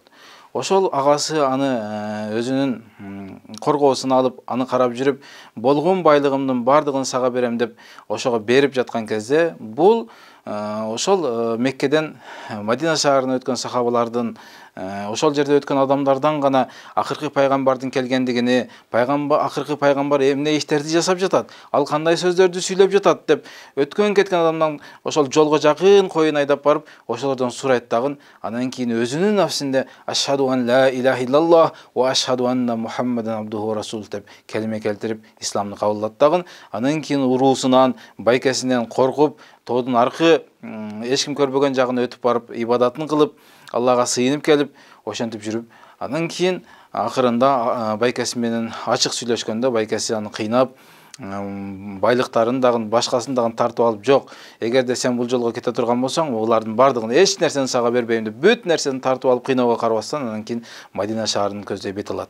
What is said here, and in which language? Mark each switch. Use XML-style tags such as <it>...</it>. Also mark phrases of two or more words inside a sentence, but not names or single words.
<ky>Ошол агасы аны өзүнүн коргоосуна алып, аны карап жүрүп, болгон байлыгымдын бардыгын сага берем деп ошого берип жаткан кезде, бул ошол Меккеден Мадина шаарына өткөн сахабалардын, ошол жерде өткөн адамдардан гана акыркы пайгамбардын келгендигини, акыркы пайгамбар эмне иштерди жасап жатат, ал кандай сөздөрдү сүйлөп жатат деп өткөн кеткен адамдан ошол жолго жакын коюн айдап барып, ошолордон сурайт дагы. Анан кийин өзүнүн нафсинде</ky> <ar>أشهد أن لا إله إلا الله وأشهد أن محمدا عبده رسول</ar> <ky>деп келиме келтирип исламды кабылдат дагы. Анан кийин уруусунан, байкесинен коркуп, тоодун аркы эч ким көрбөгөн жагына өтүп барып, ибадатын кылып, Аллага сыйынып келип, ошентип жүрүп, анан кийин акырында байкеси менен ачык сүйлөшкөндө байкеси аны кыйнап, байлыктарын дагы, башкасын дагы тартып алып, жок, эгерде сен бул жолго кете турган болсоң, булардын бардыгын эч нерсени сага бербейм деп, бүт нерсени тартып алып кыйноого карабастан, анан кийин Мадина шаарынын көздөй бет алат.</ky>